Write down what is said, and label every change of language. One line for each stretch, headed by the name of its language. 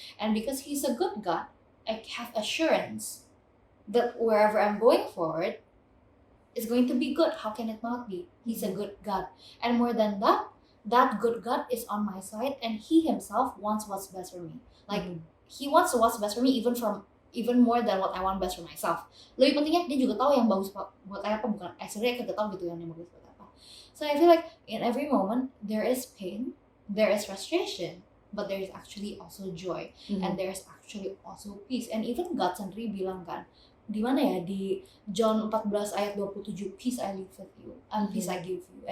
English: And because he's a good God, I have assurance that wherever I'm going forward is going to be good. How can it not be? He's a good God. And more than that, that good God is on my side and he himself wants what's best for me. Like he wants what's best for me even more than what I want best for myself.
Indonesian: Lebih pentingnya dia juga tahu yang bagus buat apa, bukan sebenarnya kita tahu gitu yang bagus buat apa.
English: So I feel like in every moment there is pain, there is frustration, but there is actually also joy and there is actually also peace. And even God
Indonesian: sendiri bilang kan, di mana ya, di John 14 ayat 27,
English: peace I leave with you and peace I give you.